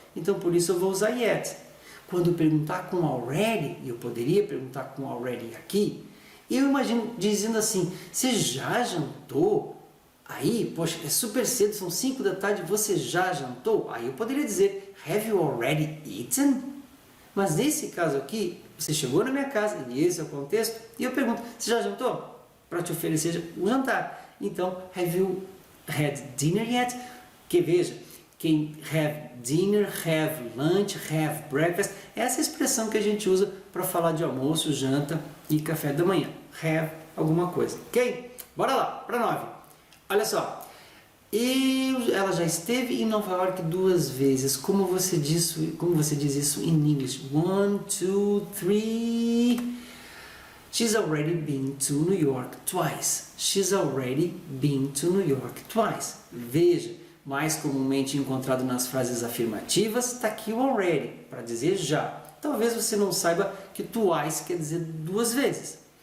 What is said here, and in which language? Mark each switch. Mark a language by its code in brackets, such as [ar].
[pt] Então, por isso eu vou usar yet. Quando eu perguntar com already, e eu poderia perguntar com already aqui, eu imagino dizendo assim, você já jantou? Aí, poxa, é super cedo, são 5 da tarde, você já jantou? Aí eu poderia dizer, [en] have you already eaten? [pt] Mas nesse caso aqui, você chegou na minha casa, e esse é o contexto, e eu pergunto, você já jantou? Para te oferecer um jantar. Então, [en] have you had dinner yet? [pt] Que veja, quem [en] have dinner, have lunch, have breakfast, [pt] essa é a expressão que a gente usa para falar de almoço, janta e café da manhã. Have alguma coisa, ok? Bora lá, para 9. Olha só, ela já esteve em Nova York 2 vezes. Como você diz isso em inglês? 1, 2, 3. [en] She's already been to New York twice. She's already been to New York twice. [pt] Veja, mais comumente encontrado nas frases afirmativas, está aqui o already, para dizer já. Talvez você não saiba que twice quer dizer 2 vezes.